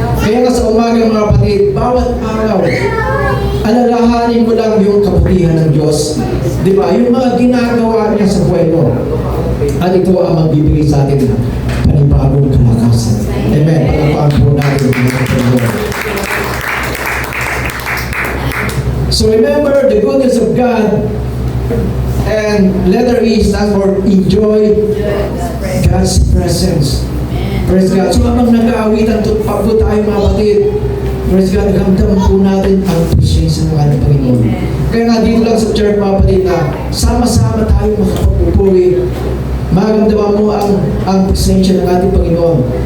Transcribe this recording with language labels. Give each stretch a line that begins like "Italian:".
Filipino: Kaya nga sa umaga mga kapatid, bawat araw, alalahanin mo lang yung kabutihan ng Diyos. Di ba? Yung mga ginagawa niya sa buhay mo. At ito ang magbibigay sa atin ng panibagong kalakasan. Amen. Pagpapaan po natin yung mga Panginoon.
English: So remember the goodness of God, and letter E stands for enjoy God's presence. Praise God.
Filipino: So habang nag-aawitan po tayo mga kapatid, praise God, nagkamdaman po natin ang presensya ng ating Panginoon. Kaya nga dito lang sa church mga kapatid na sama-sama tayo makapagpupuri, maramdaman mo ang presensya ng ating Panginoon.